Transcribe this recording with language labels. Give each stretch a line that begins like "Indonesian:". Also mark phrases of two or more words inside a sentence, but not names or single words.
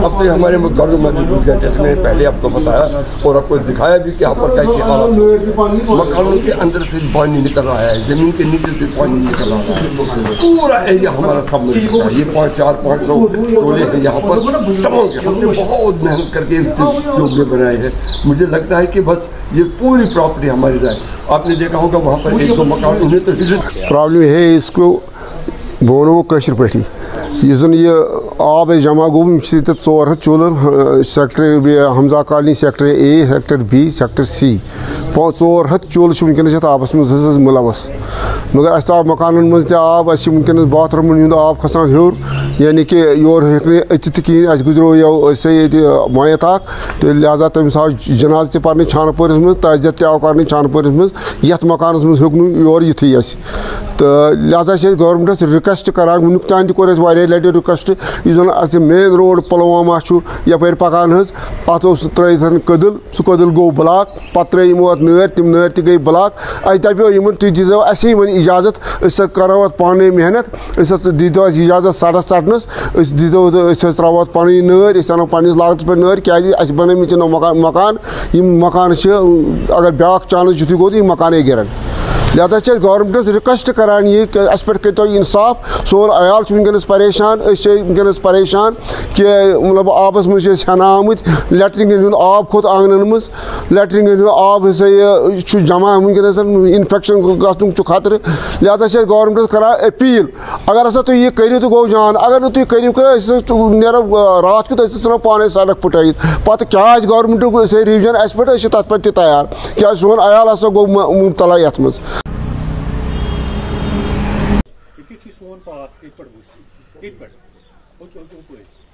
Urdu: اب تو ہمارے گھروں میں بھی گھس گئے، جیسے میں نے پہلے آپ کو بتایا اور آپ کو دکھایا بھی کہ یہاں پر کیسی حالت، مکانوں کے اندر سے پانی نکل رہا ہے، زمین کے نیچے سے پانی نکل رہا ہے، پورا ایریا ہمارا سب مل چکا ہے۔ یہ 4-5 چولہے ہیں یہاں پر تمام کے، ہم نے بہت محنت کر کے چولہے بنائے ہیں۔ مجھے لگتا ہے کہ بس یہ پوری پراپرٹی ہماری جائے۔ آپ نے دیکھا ہوگا وہاں پر 1-2 مکان انہیں تو پرابلم ہے اس کو
Kashmiri: بونو کشر پٹھی یہ زن یہ آب جمع گو 400 چولہن سیکٹر حمزہ کالنی سیکٹر اے سیکٹر بی سیکٹر سی 400 چولہ ونکس یہ آبس مز ملوث، مگر اس آو مکانن مز آب اس ونکس باتھ رومن ہند آب کھسان ہیور، یعنی کہ یور ہیکہ اچت کہین اس گزرو یہ میت تو لہذا تمس آو جناز تہ پرنہ چھانہ پورس مز، تعزیت تہ آو کرنے چھانہ پورس مز، یتھ مکانس مز ہیوک نہ یور یتھی اس تو لہذا گورنمنٹس ریکویسٹ کران ونیک تان تہ کور اس واریاہ لٹہ ریکویسٹ یہ زن اتھ
English: main road
Kashmiri: پلوامہ یپر پکان حظ ات ترٲیِتھ کدل سہ کدل گو بلاک، پتہ ترٛٲے یمو اتھ نٲر تم نٲر تہ گئی بلاک، اتہ دپیو یمن تُہۍ دیٖتو اسی وۄنۍ اجازت أسۍ کرو اتھ پانے محنت، أسۍ دیٖتو اَسہِ اجازت سڑس ژٹنس، أسۍ دیٖتو أسۍ تراوو اتھ پنٕنۍ نٲر، أسۍ انو پننس لاگتس پٮ۪ٹھ نٲر کیازِ اَسہِ بنٲومٕتۍ یِمو مکان یِم مکان چھِ اگر بیاکھ چانس یُتھُے گوٚو تہٕ یِم مکانے گِرن، لہذا چھِ أسۍ گورنمنٹس ریکویسٹ کران یہ کہ اس پٮ۪ٹھ کٔرتو انصاف، سون عیال چھُ ونکیٚنس پریشان، أسۍ چھِ ونکیٚنس پریشان کہ مطلب آبس منٛز چھِ أسۍ ہٮ۪نہٕ آمٕتۍ، لیٹرنگن ہُنٛد آب کھوٚت آنگنن منٛز، لیٹرنگن ہُنٛد آب ہسا یہِ چھُ جمع ونکیٚنس انفیکشن گژھنُک چھُ خطرٕ، لہذا چھِ أسۍ گورنمنٹس کران اپیٖل اگر ہسا تُہۍ یہِ کٔرِو تہٕ گوٚو جان، اگر نہٕ تُہۍ کٔرِو أسۍ نیرو راتھ کیُتھ أسۍ ژھٕنو پانے سڑک پھٕٹرٲیِتھ، پتہٕ کیٛاہ آسہِ گورنمنٹُک ریوجن اسہِ پٮ۪ٹھ أسۍ چھِ تتھ پٮ۪ٹھ تہِ تیار کیٛازِ سون عیال ہسا گوٚو مُبتلا یتھ منٛز۔ سون پاتھ کت پہ اوکے اوپر